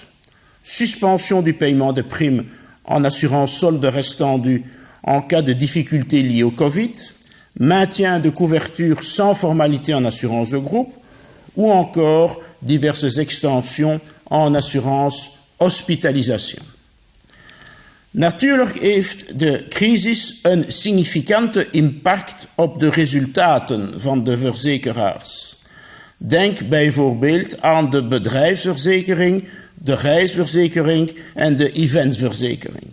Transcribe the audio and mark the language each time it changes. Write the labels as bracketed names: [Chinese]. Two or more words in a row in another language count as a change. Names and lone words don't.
[French] Suspension du paiement des primes en assurance solde restant dû en cas de difficultés liées au Covid, maintien de couverture sans formalité en assurance de groupe, ou encore diverses extensions en assurance hospitalisation. [Dutch] Natuurlijk heeft de crisis een significante impact op de resultaten van de verzekeraars. Denk bijvoorbeeld aan de bedrijfsverzekering, de reisverzekering en de eventverzekering.